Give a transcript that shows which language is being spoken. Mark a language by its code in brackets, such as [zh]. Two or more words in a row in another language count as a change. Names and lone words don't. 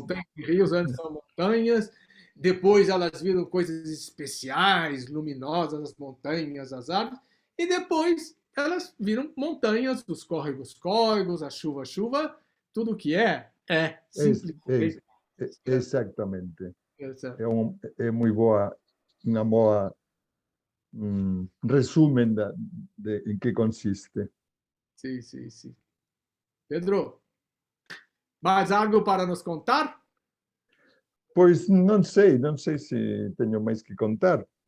[pt] montanhas e rios antes são montanhas, depois elas viram coisas especiais, luminosas, as montanhas, as árvores, e depois elas viram montanhas, os córregos, a chuva, tudo que é es, simplesmente. exactamente. Essa, [gl] É moi boa, unha boa resumen de en que consiste. [pt] sim, sim, sim. Pedro, mais algo para nos contar? [gl] Pois non sei se teño máis que contar.